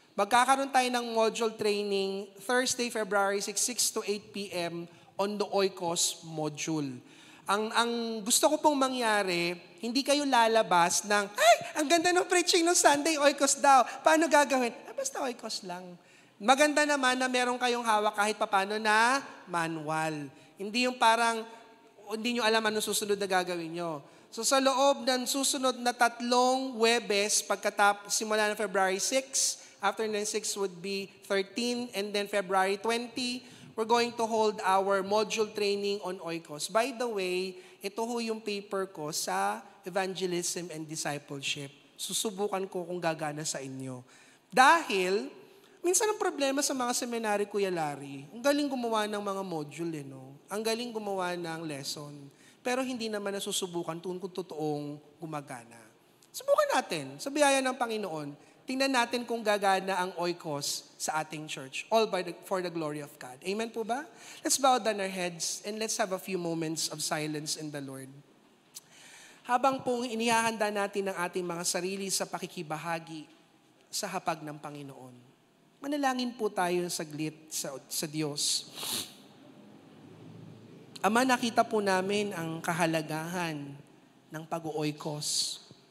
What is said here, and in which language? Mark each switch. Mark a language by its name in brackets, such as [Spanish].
[English] Magkakaroon tayo ng module training Thursday, February 6 to 8 p.m. on the Oikos module. [Filipino] Ang gusto ko pong mangyari, hindi kayo lalabas ng, ay, ang ganda ng preaching ng Sunday, oikos daw. Paano gagawin? Basta oikos lang. Maganda naman na meron kayong hawak kahit papano na manual. Hindi yung parang, hindi nyo alam anong susunod na gagawin nyo. [English] So sa loob ng susunod na 3 Webes, simula ng February 6, after ng 6 would be 13, and then February 20, we're going to hold our module training on oikos. By the way, ito ho yung paper ko sa evangelism and discipleship. [Filipino] Susubukan ko kung gagana sa inyo. Dahil, minsan ang problema sa mga seminary, Kuya Larry, ang galing gumawa ng mga module, no? Ang galing gumawa ng lesson. Pero hindi naman nasusubukan kung totoong gumagana. Subukan natin, sa biyaya ng Panginoon, tingnan natin kung gagana ang oikos sa ating church. [English] All for the glory of God. Amen po ba? Let's bow down our heads and let's have a few moments of silence in the Lord. [Filipino] Habang pong inihahanda natin ang ating mga sarili sa pakikibahagi sa hapag ng Panginoon. Manalangin po tayo saglit sa Diyos. Ama, nakita po namin ang kahalagahan ng pag-oikos.